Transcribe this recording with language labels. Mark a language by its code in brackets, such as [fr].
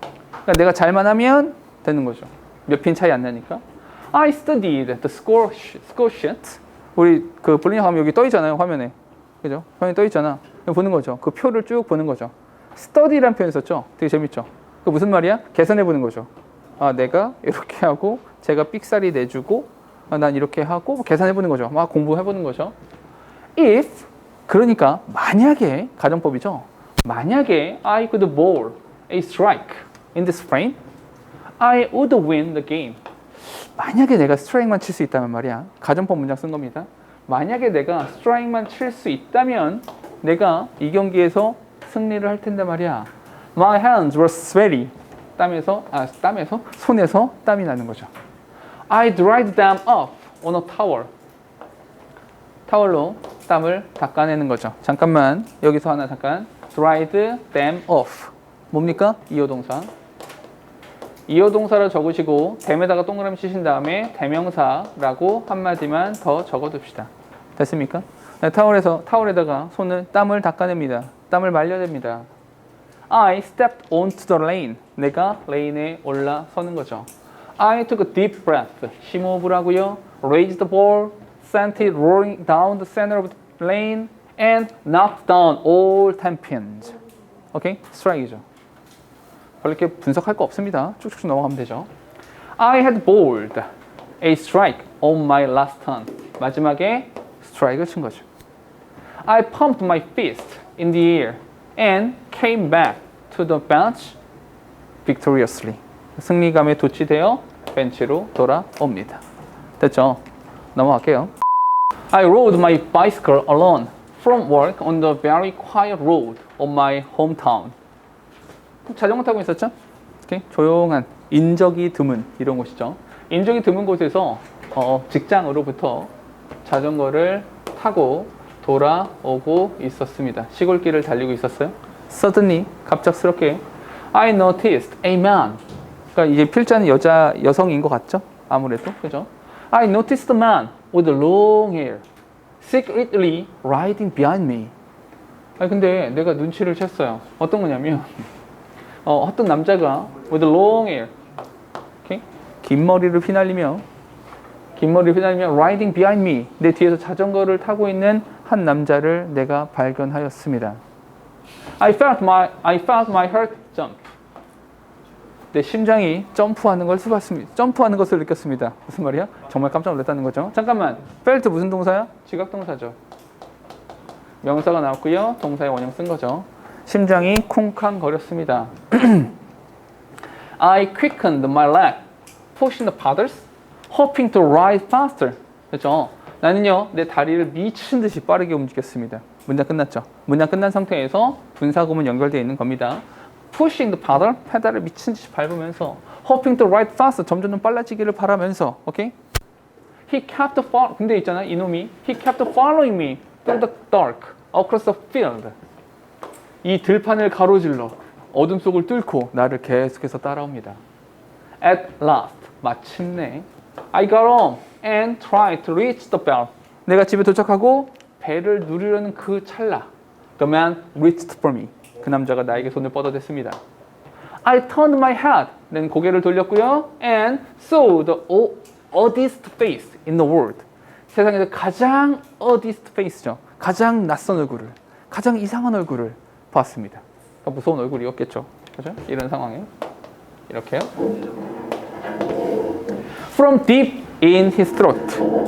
[ko] 그러니까 내가 잘만 하면 되는 거죠. 몇 핀 차이 안 나니까. [en] I studied the score sheet. [ko] 우리 그 볼링 하면 여기 떠 있잖아요, 화면에. 그죠? 화면에 떠 있잖아. 보는 거죠. 그 표를 쭉 보는 거죠. study라는 표현 썼죠? 되게 재밌죠? 그 무슨 말이야? 계산해 보는 거죠. 내가 이렇게 하고 제가 삑사리 내주고 난 이렇게 하고 계산해 보는 거죠. 막 공부해 보는 거죠. If 그러니까 만약에 가정법이죠. 만약에 [en] I could bowl a strike in this frame, I would win the game. [ko] 만약에 내가 스트라이크만 칠 수 있다면 말이야. 가정법 문장 쓴 겁니다. 만약에 내가 스트라이크만 칠 수 있다면 내가 이 경기에서 승리를 할 텐데 말이야. [en] My hands were sweaty. [ko] 땀에서 손에서 땀이 나는 거죠. [en] I dried them off on a towel. [ko] 타월로 땀을 닦아내는 거죠. 잠깐만 여기서 하나 잠깐. [en] dried them off. [ko] 뭡니까? 이어동사. 이어동사를 적으시고 them에다가 동그라미 치신 다음에 대명사라고 한마디만 더 적어둡시다. 됐습니까? 네, 타월에다가 손을 땀을 닦아냅니다. 땀을 말려냅니다. [en] I stepped onto the lane. [ko] 내가 레인에 올라서는 거죠. [en] I took a deep breath. [ko] 심호흡을하고요. [en] Raised the ball, sent it rolling down the center of the lane, and knocked down all 10 pins. [ko] 오케이? 스트라이크죠. 별로 이렇게 분석할 거 없습니다. 쭉쭉 넘어가면 되죠. [en] I had bowled a strike on my last turn. [ko] 마지막에 스트라이크를 친 거죠. [en] I pumped my fist in the air and came back to the bench victoriously. [ko] 승리감에 도취되어 벤치로 돌아옵니다. 됐죠? 넘어갈게요. [en] I rode my bicycle alone from work on the very quiet road of my hometown. [ko] 자전거 타고 있었죠? 이렇게 조용한 인적이 드문 이런 곳이죠. 인적이 드문 곳에서 직장으로부터 자전거를 타고 돌아오고 있었습니다. 시골길을 달리고 있었어요. [en] Suddenly, [ko] 갑작스럽게 [en] I noticed a man. [ko] 그러니까 이제 필자는 여성인 것 같죠? 아무래도 그죠? [en] I noticed a man with long hair secretly riding behind me. [ko] 근데 내가 눈치를 챘어요. 어떤 거냐면 어떤 남자가 [en] with long hair, okay? [ko] 긴 머리를 휘날리며 [en] riding behind me. [ko] 내 뒤에서 자전거를 타고 있는 한 남자를 내가 발견하였습니다. [en] I felt my heart jump. [ko] 내 심장이 점프하는 것을 느꼈습니다. 무슨 말이야? 정말 깜짝 놀랐다는 거죠. 잠깐만, felt 무슨 동사야? 지각동사죠. 명사가 나왔고요. 동사의 원형 쓴 거죠. 심장이 쿵쾅거렸습니다. [en] I quickened my leg, pushing the pedals, hoping to ride faster. [ko] 그렇죠? 나는요, 내 다리를 미친 듯이 빠르게 움직였습니다. 문장 끝났죠? 문장 끝난 상태에서 분사구문 연결되어 있는 겁니다. [en] Pushing the pedal, [ko] 페달을 미친 듯이 밟으면서 [en] hoping to ride faster, [ko] 점점 더 빨라지기를 바라면서, 오케이? [en] He kept [ko] 근데 있잖아, 이놈이 [en] He kept following me through the dark, across the field. [ko] 이 들판을 가로질러 어둠 속을 뚫고 나를 계속해서 따라옵니다. [en] At last, [ko] 마침내 [en] I got home and tried to reach the bell. [ko] 내가 집에 도착하고 벨을 누르려는 그 찰나 [en] The man reached for me. [ko] 그 남자가 나에게 손을 뻗어댔습니다. [en] I turned my head. [ko] 난 고개를 돌렸고요. [en] And saw the oddest face in the world. [ko] 세상에서 가장 [en] oddest face [ko] 죠. 가장 낯선 얼굴을, 가장 이상한 얼굴을 봤습니다. 그러니까 무서운 얼굴이었겠죠. 그죠? 이런 상황에 이렇게요. [en] From deep in his throat.